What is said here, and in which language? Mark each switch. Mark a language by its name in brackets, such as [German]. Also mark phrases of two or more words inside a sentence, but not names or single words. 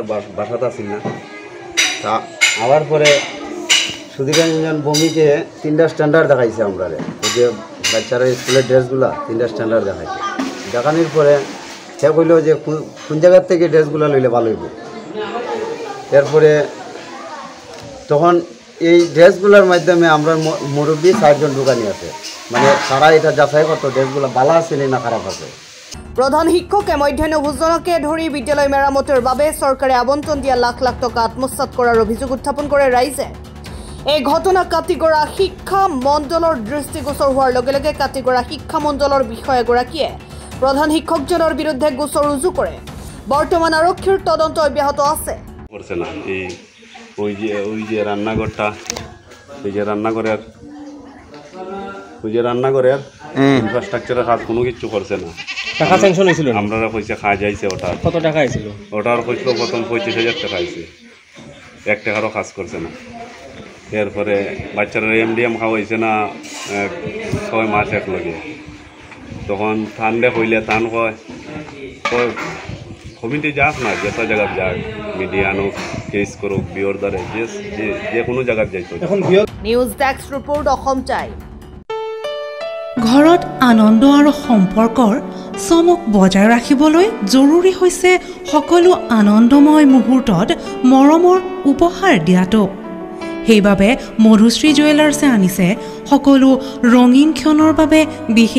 [Bangla] বাসাতে আসিল না তা আওয়ার পরে সুধীর রঞ্জন ভৌমিকে 3টা স্ট্যান্ডার্ড দেখাইছে আমরা যে বাচ্চারা স্কুলের ড্রেসগুলা 3টা স্ট্যান্ডার্ড দেখাইছে দেখানোর পরে সে কইল যে কোন জায়গার থেকে ড্রেসগুলো লইলে ভালো হইব এরপরে তখন এই ড্রেসগুলোর মাধ্যমে আমরা মুরব্বী 4 জন দোকানি আছে মানে তারা এটা যাচাই করতো ড্রেসগুলো ভালো আছে না খারাপ আছে [Assamese] প্ৰধান শিক্ষকে মধ্যাহ্ন ভোজনকে ধৰি বিদ্যালয় মেৰামতিৰ বাবে চৰকাৰে আবণ্টন দিয়া লাখ লাখ টকা আত্মসাৎ কৰাৰ অভিযোগ উত্থাপন কৰে ৰাইজে এই ঘটনা কাটিগড়া শিক্ষা মণ্ডলৰ দৃষ্টিগোচৰ হোৱাৰ লগে লগে কাটিগড়া শিক্ষা মণ্ডলৰ বিষয়াগৰাকীয়ে প্ৰধান শিক্ষকজনৰ বিৰুদ্ধে গোচৰ ৰুজু কৰে বৰ্তমান আৰক্ষীৰ তদন্ত অব্যাহত আছে [Bangla] ওই যে রান্নাঘরের ইনফ্রাস্ট্রাকচারের কাজ কোনো কিছু করছে না টাকা স্যাংশন হয়েছিল আমরা পয়সা খাওয়া যাইছে ওটা কত টাকা আইছিল ওটার হইছিল প্রথম 35,000 টাকা আইছে 1 টাকারও কাজ করছে না এরপরে বাচ্চারা এমডিএম খাওয়াইছে না 6 মাস এক লগে তখন ঠান্ডা হইলে টান কয় কমিটি যাক না যেটা জায়গা যাক মিডিয়া আনুক কেস করুক বিয়র দ্বারে যে কোনো জায়গা যাইতো [English] news desk report Asom Time [Assamese] ঘৰত আনন্দ আৰু সম্পৰ্কৰ চমক বজাই ৰাখিবলৈ জৰুৰী হৈছে সকলো আনন্দময় মুহূৰ্তত মৰমৰ উপহাৰ দিয়াটো সেইবাবে মধুশ্ৰী জুৱেলাৰ্ছে আনিছে সকলো ৰঙীন ক্ষণৰ বাবে বিশেষ